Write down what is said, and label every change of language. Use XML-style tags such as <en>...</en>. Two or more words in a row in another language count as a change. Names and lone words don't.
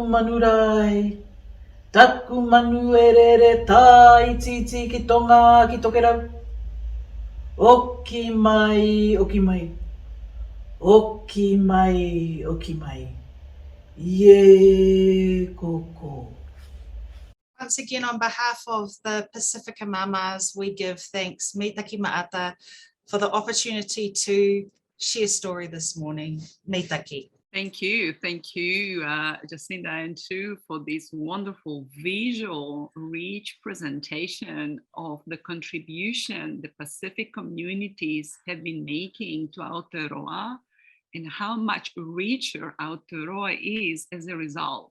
<rar>manurai, taku manu erere tai titi ki tonga ki tokerau. Oki mai, oki mai. Oki mai, oki mai. Ye koko.</rar> <en>Once again, on behalf of the Pacifica Mamas, we give thanks,</en> <rar>me taki maata,</rar> <en>for the opportunity to share story this morning.</en> <rar>Me taki.</rar> <en>Thank you, Jarcinda and Sue, for this wonderful visual, rich presentation of the contribution the Pacific communities have been making to Aotearoa and how much richer Aotearoa is as a result.</en>